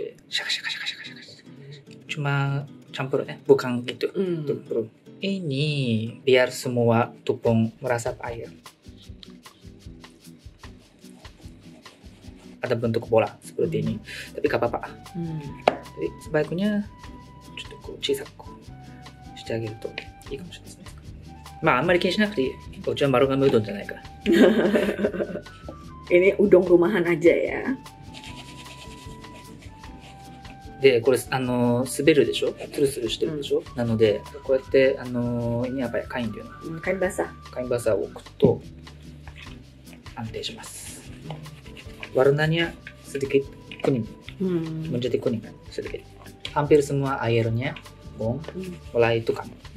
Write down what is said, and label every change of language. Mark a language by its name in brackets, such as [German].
[Indonesian] Shaka. Cuma campur ya, bukan gitu. Tuh, ini biar semua tepung meresap air. Ada bentuk bola seperti ini. Tapi gak apa-apa. Jadi sebaiknya [Japanese] 小さくしてあげるといいかもしれないですね。まああんまり気にしなくていい。うちは丸亀うどんじゃないから。 [Indonesian] Ini udon rumahan aja ya. [Japanese] で、これ滑るでしょ？ツルツルしてるでしょ？なのでこうやって [Indonesian] ini apa ya? [Japanese] Kain っていうの。 [Indonesian] Kain basah. [Japanese] Kain basahを置くと安定します。 [Indonesian] Warnanya sedikit kuning. Menjadi kuning kan sedikit. Hampir semua airnya mulai tukang.